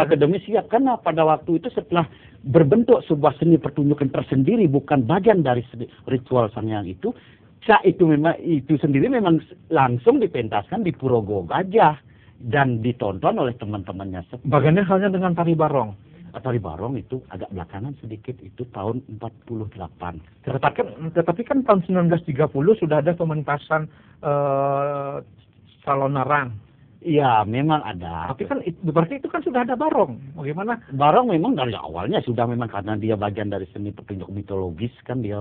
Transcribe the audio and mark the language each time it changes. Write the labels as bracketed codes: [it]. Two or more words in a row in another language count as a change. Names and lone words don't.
[id] Secara akademis ya, karena pada waktu itu setelah berbentuk sebuah seni pertunjukan tersendiri, bukan bagian dari ritual sanian itu, cak itu memang itu sendiri memang langsung dipentaskan di Pura Gajah dan ditonton oleh teman-temannya. Bagaimana halnya dengan tari barong? Tari barong itu agak belakangan sedikit, itu tahun 48. Tetapi kan tahun 1930 sudah ada pementasan Salonarang. Iya, memang ada. Tapi kan berarti itu kan sudah ada barong. Bagaimana? Barong memang dari awalnya sudah, memang karena dia bagian dari seni pertunjukan mitologis kan dia.